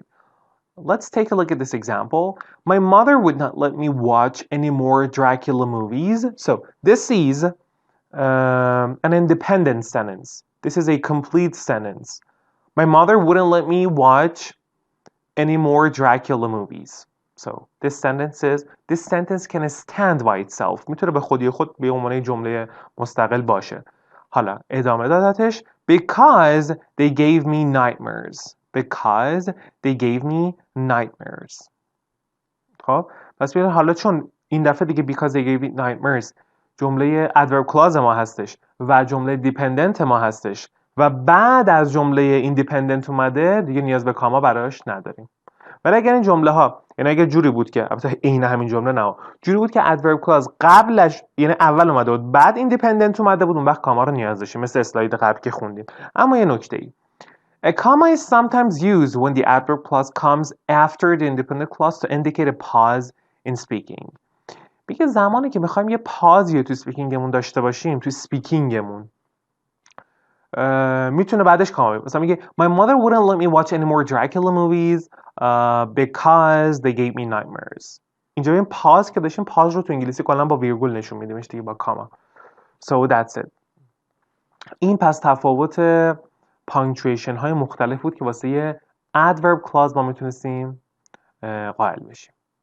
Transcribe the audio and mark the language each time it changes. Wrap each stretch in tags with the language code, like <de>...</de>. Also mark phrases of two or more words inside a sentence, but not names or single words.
<en>Let's take a look at this example. My mother would not let me watch any more Dracula movies. So this is an independent sentence. This is a complete sentence. My mother wouldn't let me watch any more Dracula movies. So this sentence can stand by itself.</en> <fa>میتونه به خودی خود به عنوان جمله مستقل باشه. حالا ادامه دادتش</fa> <en>because they gave me nightmares. Because they gave me nightmares.</en> <fa>خب پس ببینید حالا چون این دفعه دیگه</fa> <en>because they gave me nightmares</en> <fa>جمله</fa> <en>adverb clause</en> <fa>ما هستش و جمله dependent ما هستش و بعد از جمله independent اومده، دیگه نیاز به کاما براش نداریم. ولی اگر این جمله ها، یعنی اگر جوری بود که البته عین همین جمله نه، جوری بود که</fa> <en>adverb clause</en> <fa>قبلش، یعنی اول اومده بود بعد independent اومده بود، اون وقت کاما رو نیاز داشتیم، مثل اسلاید قبل که خوندیم. اما یه نکته ای،</fa> <en>a comma is sometimes used when the adverb clause comes after the independent clause to indicate a pause in speaking.</en> <fa>میگه زمانی که میخوایم یه پازی تو سپیکینگمون داشته باشیم، تو سپیکینگمون میتونه بعدش کاما. مثلا میگه</fa> <en>my mother wouldn't let me watch any more Dracula movies because they gave me nightmares.</en> <fa>اینجا این پاز که داشتیم، پاز رو تو انگلیسی کلا با ویرگول نشون میدیمش دیگه، با کاما.</fa> <en>So that's it.</en> <fa>این پس تفاوت پانکچویشن های مختلف بود که واسه یه</fa> <en>adverb clause</en> <fa>ما میتونستیم قائل بشیم.</fa>